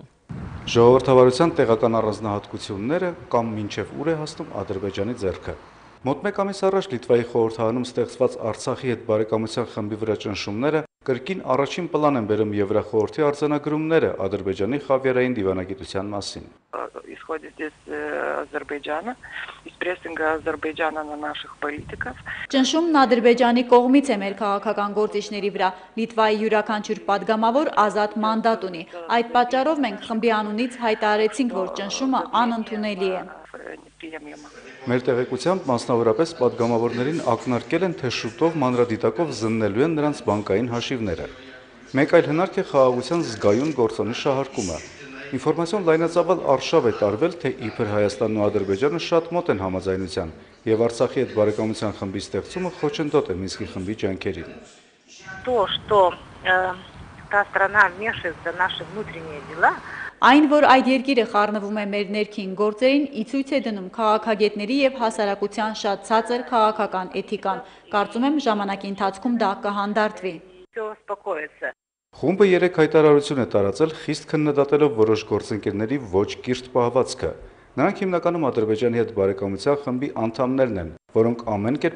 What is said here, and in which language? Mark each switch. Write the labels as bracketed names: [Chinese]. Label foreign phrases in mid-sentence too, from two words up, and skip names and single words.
[Armenian] Ժողովրդավարության տեղական առանձնահատկությունները կամ մինչև ուր է հասնում Ադրբեջանի ձեռքը։ Մոտ մեկ ամիս առաջ Լիտվայի խորհրդարանում ստեղծված Արցախի հետ բարեկամության խմբի վրա ճնշումները կրկին առաջին պլան են բերում Եվրախորհրդի արձանագրումները Ադրբեջանի խավիարային դիվանագիտության մասին։ [Russian] Исходит из Азербайджана, из прессинга Азербайджана на наших политиков. [Armenian] Ճնշումն Ադրբեջանի կողմից է մեր քաղաքական գործիչների վրա։ Լիտվայի յուրաքանչյուր падգամավոր ազատ մանդատ ունի։ Այդ պատճառով մենք խմբի անունից հայտարարեցինք, որ ճնշումը անընդունելի է։ Մեր տեղեկությամբ մասնավորապես падգամավորներին ակնարկել են, թե շուտով մանրադիտակով զննելու են նրանց բանկային հաշիվները։ Մեկ այլ հնարք է խաղաղության զգայուն գործոնի շահարկումը։ Ինֆորմացիոն լայնածավալ արշավ է տարվել, թե իբր Հայաստանն ու Ադրբեջանը շատ մոտ են համաձայնության, եւ Արցախի հետ բարեկամության խմբի ստեղծումը խոչընդոտ է Մինսկի խմբի ջանքերին։ [Russian] То, что та страна вмешивается в наши внутренние дела, [Armenian] Այն, որ այդ երկիրը խառնվում է մեր ներքին գործերին, ի ցույց է դնում քաղաքագետների եւ հասարակության շատ ցածր քաղաքական էթիկան։ Կարծում եմ ժամանակի ընթացքում դա կհանդարտվի։ Խումբը 3 հայտարարություն է տարածել, խիստ քննադատելով որոշ գործընկերների ոչ կիրթ պահվածքը։ Նրանք հիմնականում Ադրբեջանի հետ բարեկամության խմբի անդամներն են, որոնք ամեն կերպ